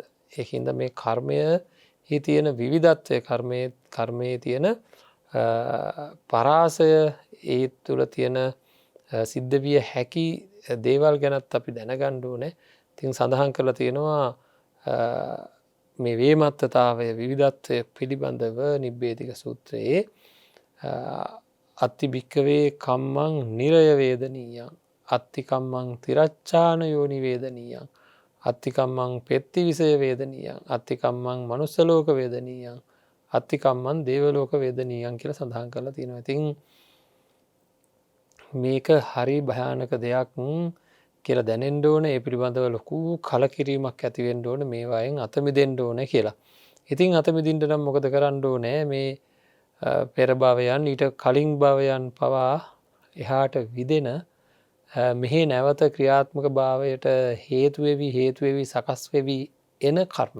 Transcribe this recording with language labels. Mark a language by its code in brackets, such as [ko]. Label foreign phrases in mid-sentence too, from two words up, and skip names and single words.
[si] ඒකින්ද මේ කර්මය තියෙන විවිධත්වය කර්මයේ තියෙන පරාසය ඒ තුළ තියෙන සිද්ධ විය හැකි දේවල් ගැනත් අපි දැනගන්න ඕනේ. ඉතින් සඳහන් කරලා තියෙනවා මේ වේමත්තතාවය විවිධත්වය පිළිබඳව නිබ්බේධික සූත්‍රයේ [pi] අත්ති භික්කවේ කම්මං නිරය වේදනීයං අත්ති කම්මං තිරච්ඡාන යෝනි වේදනීයං අත්ති කම්මං පෙත්ති විසය වේදනීයං අත්ති කම්මං මනුස්ස ලෝක වේදනීයං අත්ති කම්මං දේවලෝක වේදනීයං [si] කියලා සඳහන් කරලා තියෙනවා. ඉතින් මේක හරි භයානක දෙයක් කියලා දැනෙන්න ඕනේ. ඒ පිළිබඳව ලොකු කලකිරීමක් ඇති වෙන්න ඕනේ. මේවායෙන් අත මිදෙන්න ඕනේ කියලා. ඉතින් අත මිදින්න නම් මොකද කරන්න ඕනේ? මේ පෙර භවයන් ඊට කලින් භවයන් පවා එහාට විදෙන මෙහි නැවත ක්‍රියාත්මක භාවයට හේතු වෙවි සකස් වෙවි එන කර්මය.